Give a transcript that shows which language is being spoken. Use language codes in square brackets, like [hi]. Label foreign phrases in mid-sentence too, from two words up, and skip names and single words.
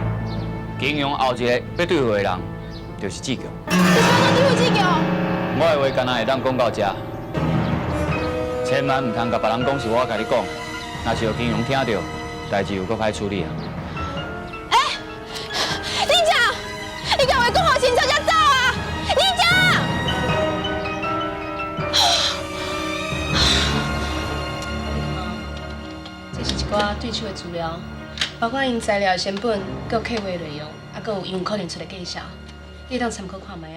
[nan] 金庸后一个要对付的人，就是志强。你想要对付志强？我的话敢若会当讲到这，千万唔通甲别人讲是我甲你讲，若是有金庸听到，代志有搁歹处理啊。林长，你甲我讲好清楚才走啊！林长。这是一寡对手的资料，包括因材料的成本、佮客户的内容，啊，佮有因可能出的计价，你当参考看卖啊。